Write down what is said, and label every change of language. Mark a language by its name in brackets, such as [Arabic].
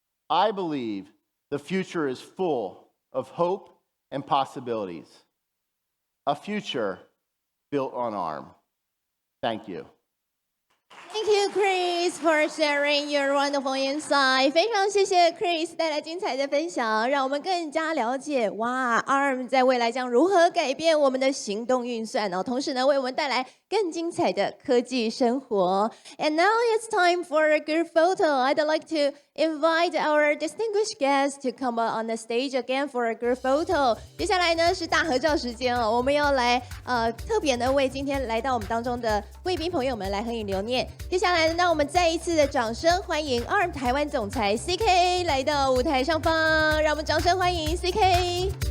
[English] I believe the future is full of hope and possibilities. A future built on ARM. Thank you. Thank you, Chris, for sharing your wonderful insight. [Chinese] 非常谢谢 Chris 带来精彩的分享，让我们更加了解哇 ARM 在未来将如何改变我们的行动运算哦，同时呢，为我们带来更精彩的科技生活。 [English] And now it's time for a group photo. I'd like to invite our distinguished guests to come on the stage again for a group photo. [Chinese] 接下来呢是大合照时间哦，我们要来特别呢为今天来到我们当中的贵宾朋友们来合影留念。接下来呢，让我们再一次的掌声欢迎ARM台湾总裁 CK 来到舞台上方，让我们掌声欢迎 CK。